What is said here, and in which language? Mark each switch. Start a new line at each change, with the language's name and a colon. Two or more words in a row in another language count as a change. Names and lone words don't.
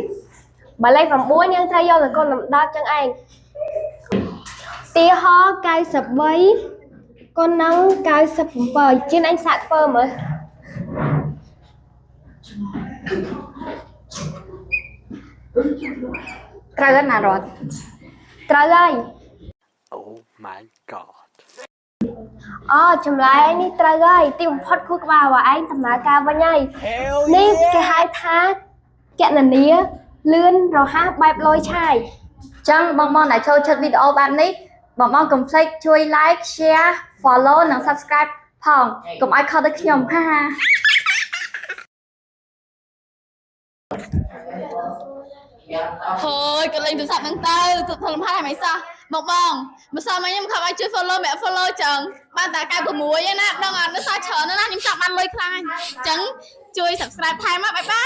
Khmer: បើលេខ9យើងត្រូវយកទៅគុណនឹង10ចឹងឯងទីហោ93គុណនឹង97ជាងអញសាកធ្វើមើល ត្រូវណារត់ ត្រូវហើយ
English: Oh my god
Khmer: ចម្លើយនេះត្រូវហើយទីបំផុតគូក្បាលរបស់ឯងដំណើរការវិញហើយនេះគេហៅថាកណនាលឿនរហ័សបែបលយឆាយ អញ្ចឹងបងដែលចូលចិត្តវីដេអូបែបនេះបងកុំភ្លេចជួយ
English: like share follow
Khmer: និង subscribe ផងកុំឲ្យខកទៅខ្ញុំហា ហើយកលេងទូរស័ព្ទហ្នឹងទៅធ្វើលំហាត់ឲ្យមិនសោះបងម្សិលមិញខ្ញុំខំឲ្យជួយ follow ម្នាក់ follow ចឹងបានតែ96ឯណាដឹងអត់នៅសល់ច្រើនណាស់ខ្ញុំចង់បានលុយខ្លាំងអញ្ចឹងជួយ subscribe ថែមមកបាយបាយ